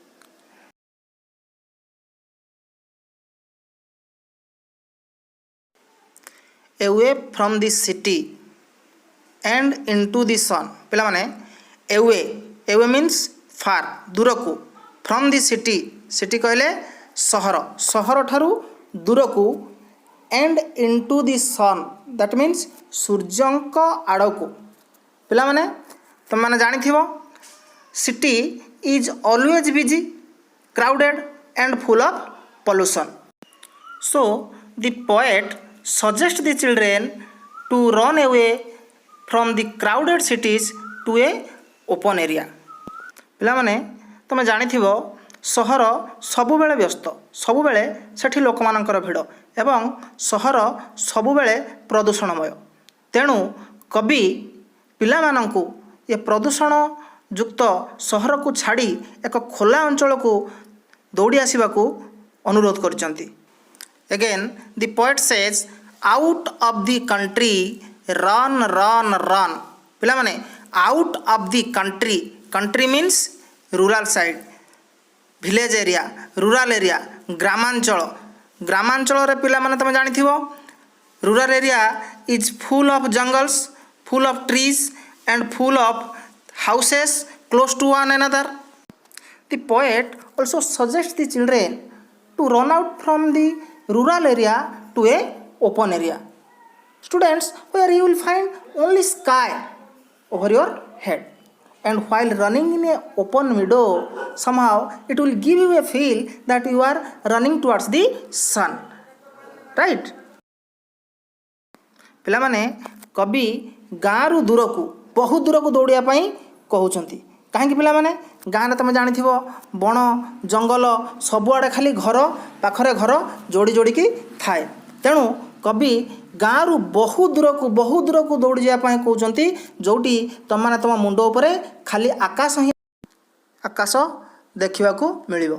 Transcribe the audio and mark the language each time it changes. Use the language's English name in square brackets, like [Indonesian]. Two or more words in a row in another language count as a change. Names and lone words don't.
[English] Away from the city and into the sun. [Odia] ପିଲାମାନେ [English] away, away means far, [Odia] ଦୂରକୁ, [English] from the city, city [Odia] କହିଲେ ସହର, ସହର ଠାରୁ ଦୂରକୁ, [English] and into the sun, that means [Odia] ସୂର୍ଯ୍ୟଙ୍କ ଆଡ଼କୁ। ପିଲାମାନେ ତୁମେମାନେ ଜାଣିଥିବ [English] city is always busy, crowded and full of pollution. So the poet suggests the children to run away from the crowded cities to a open area. [Odia] ପିଲାମାନେ ତୁମେ ଜାଣିଥିବ ସହର ସବୁବେଳେ ବ୍ୟସ୍ତ, ସବୁବେଳେ ସେଠି ଲୋକମାନଙ୍କର ଭିଡ଼ ଏବଂ ସହର ସବୁବେଳେ ପ୍ରଦୂଷଣମୟ। ତେଣୁ କବି ପିଲାମାନଙ୍କୁ ଏ ପ୍ରଦୂଷଣ ଯୁକ୍ତ ସହରକୁ ଛାଡ଼ି ଏକ ଖୋଲା ଅଞ୍ଚଳକୁ ଦୌଡ଼ି ଆସିବାକୁ ଅନୁରୋଧ କରିଛନ୍ତି। [English] Again, the poet says, out of the country, run, run, run. ପିଲାମାନେ out of the country, country means rural side, village area, rural area, [Odia] ଗ୍ରାମାଞ୍ଚଳ। ଗ୍ରାମାଞ୍ଚଳରେ ପିଲାମାନେ ତୁମେ ଜାଣିଥିବ [English] rural area is full of jungles, full of trees and full of houses close to one another. The poet also suggests the children to run out from the rural area to a open area. Students, where you will find only sky over your head, and while running in a open meadow, somehow it will give you a feel that you are running towards the sun, right? [Odia] ପିଲାମାନେ କବି ଗାଁରୁ ଦୂରକୁ, ବହୁ ଦୂରକୁ ଦୌଡ଼ିବା ପାଇଁ କହୁଛନ୍ତି। କାହିଁକି ପିଲାମାନେ? ଗାଁରେ ତୁମେ ଜାଣିଥିବ ବଣ ଜଙ୍ଗଲ ସବୁଆଡ଼େ ଖାଲି ଘର ପାଖରେ ଘର ଯୋଡ଼ି ଯୋଡ଼ିକି ଥାଏ। ତେଣୁ କବି ଗାଁରୁ ବହୁ ଦୂରକୁ ଦୌଡ଼ି ଯିବା ପାଇଁ କହୁଛନ୍ତି, ଯେଉଁଠି ତୁମମାନେ ତୁମ ମୁଣ୍ଡ ଉପରେ ଖାଲି ଆକାଶ ଦେଖିବାକୁ ମିଳିବ।